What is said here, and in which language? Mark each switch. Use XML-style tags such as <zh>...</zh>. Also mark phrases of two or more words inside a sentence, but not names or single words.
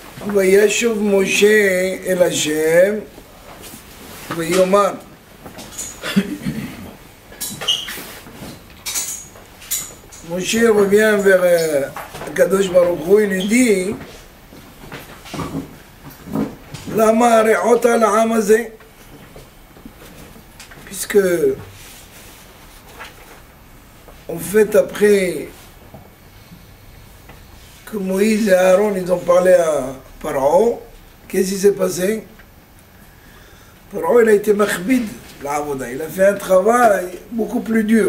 <he>וישוב משה אל השם ויאמר</he> <fr>Moshe revient vers Kadosh Baruch Hu, il lui dit</fr> <he>למה הרעתה לעם הזה,</he> <fr>puisque en fait après que Moïse et Aaron ils ont parlé à Pharaon, qu'est-ce qui s'est passé? Pharaon il a été</fr> <he>מכביד העבודה,</he> <fr>il a fait un travail beaucoup plus dur.</fr>